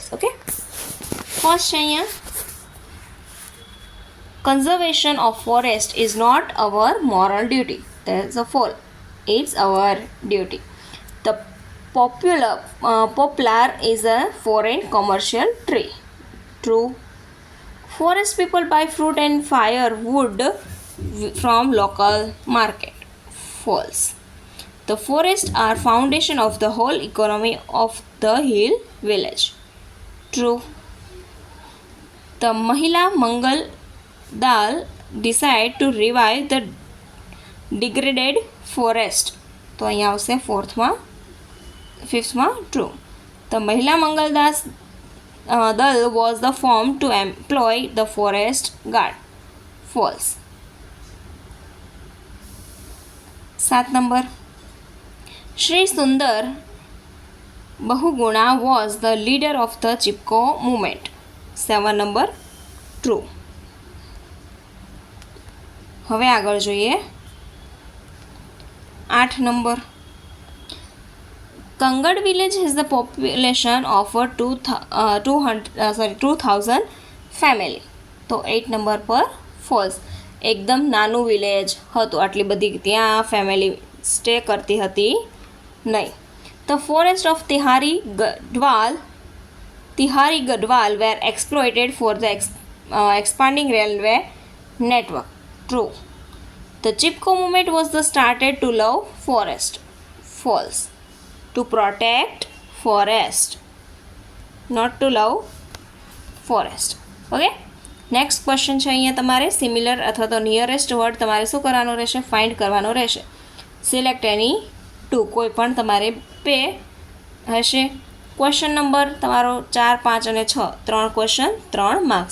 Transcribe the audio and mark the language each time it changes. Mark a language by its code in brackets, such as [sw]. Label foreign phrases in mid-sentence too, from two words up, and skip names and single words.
[en] ફર્સ્ટ [gu] છે અહીંયા, [en] conservation of forest is not our moral duty. There is a fall. It's our duty. The poplar is a foreign commercial tree. True. Forest people buy fruit and firewood from local market. False. The forests are foundation of the whole economy of the hill village. True. The Mahila Mangal Dal decide to revive the degraded forest. [gu] તો અહીંયા આવશે ફિફ્થમાં ટ્રુ. [en] The Mahila Mangal Dal was the form to employ the forest guard. False. 7 number, Sri Sundar Bahuguna was the leader of the Chipko movement. 7 number, true. [gu] હવે આગળ જોઈએ [en] 8 number, Kangad village has the population of 2,000 family. [gu] તો 8 નંબર પર ફોલ્સ. એકદમ નાનું વિલેજ હતું, આટલી બધી ત્યાં [en] family stay [gu] કરતી હતી નહીં. [en] The forest of Tihari Garhwal were exploited for the expanding railway network. ટ્રુ. The Chipko movement was the started to love forest. ફોલ્સ. To protect forest, not to love forest. next question [gu] છે અહીંયા તમારે સિમિલર અથવા તો [en] nearest word [gu] તમારે શું કરવાનો રહેશે? ફાઇન્ડ કરવાનો રહેશે. [en] select any [gu] 2, કોઈ પણ તમારે 2 હશે. [en] question number [gu] તમારો 4, 5 અને 6 3 ક્વેશ્ચન 3 માર્ક્સ.